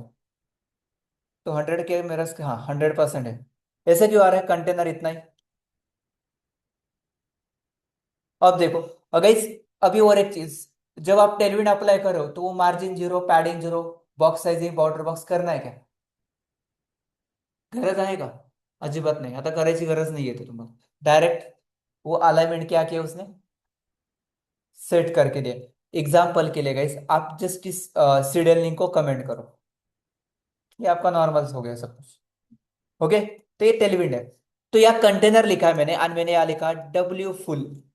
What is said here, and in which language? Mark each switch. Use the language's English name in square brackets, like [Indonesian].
[Hindi] तो 100 के मेरा, हाँ 100% है। ऐसे क्यों आ रहा है कंटेनर इतना ही? अब देखो, अगर अभी और एक चीज, जब आप टेलविन अप्लाई करो तो वो margin zero, padding zero, box sizing, border box करना है क्या? [Marathi] गरज आहे का? अजिबात नाही, आता करायची गरज नाही येते तुम्हाला। [Hindi] डायरेक्ट वो अलाइनमेंट क्या किया उसने, सेट करके दिया। एग्जाम्पल के लिए गाइस आप जस्ट इस सीरियल लिंक को कमेंट करो, ये आपका नॉर्मल हो गया सब कुछ। ओके, तो ये टेलविंड है। तो यहाँ कंटेनर लिखा है मैंने, और मैंने यहाँ लिखा डब्ल्यू फुल।